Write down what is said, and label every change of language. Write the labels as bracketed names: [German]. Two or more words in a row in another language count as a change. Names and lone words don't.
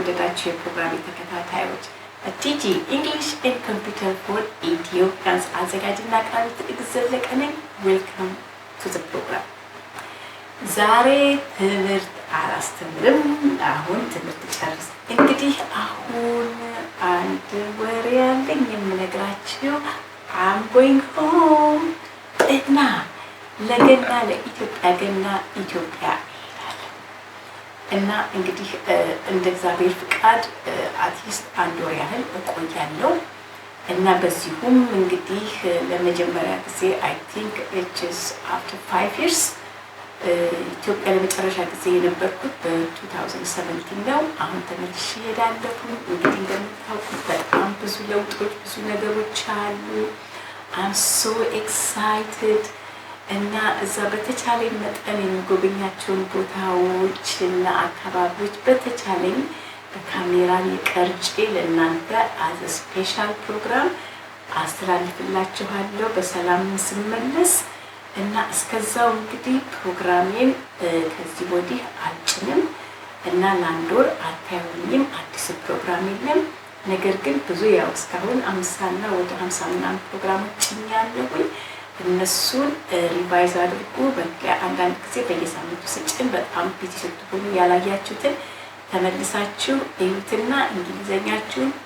[Amharic] አደረሳችሁ የፕሮግራም ተከታታዮች ቲጂ English and Computer for Ethiopians አዘጋጅና አቅራቢ ትግዘለቀ ነኝ። [English] Welcome to the program። [Amharic] ዛሬ ትምህርት አላስተምርም። አሁን ትምህርት ጨርስ እንግዲህ አሁን አንድ ወሬ ያለኝ የምነግራችሁ [English] I'm going home [Amharic] እና ለገና ለኢትዮጵያ ገና ኢትዮጵያ እና እንግዲህ እንደ እግዚአብሔር ፍቃድ አትሊስት አንድ ወር ያህል እቆያለሁ እና በዚሁም እንግዲህ ለመጀመሪያ ጊዜ [English] I think it is after 5 years [Amharic] ኢትዮጵያ ለመጨረሻ ጊዜ የነበርኩት በ2017 ነው። አሁን ተመልሼ ሄዳለሁ። እንግዲህ እንደምታውቁት በጣም ብዙ ለውጦች ብዙ ነገሮች አሉ። [English] I'm so excited [Amharic] እና እዛ በተቻለኝ መጠን የሚጎበኛቸውን ቦታዎች እና አካባቢዎች በተቻለኝ በካሜራ ቀርጬ ለእናንተ [English] as a special program [Amharic] አስተላልፍላችኋለሁ በሰላም ስመለስ እና እስከዛው እንግዲህ ፕሮግራሜን ከዚህ ወዲህ አልጭንም እና ለአንድ ወር አታዩኝም። አዲስ ፕሮግራም የለም። ነገር ግን ብዙ ያው እስካሁን 50 እና ወደ 50 ምናምን ፕሮግራሞች ጭኛለሁኝ። እነሱን ሪቫይዝ አድርጉ። አንዳንድ ጊዜ በየሳምንቱ ስጭን በጣም ቢዚ ስትሆኑ ያላያችሁትን ተመልሳችሁ እዩትና እንግሊዘኛችሁን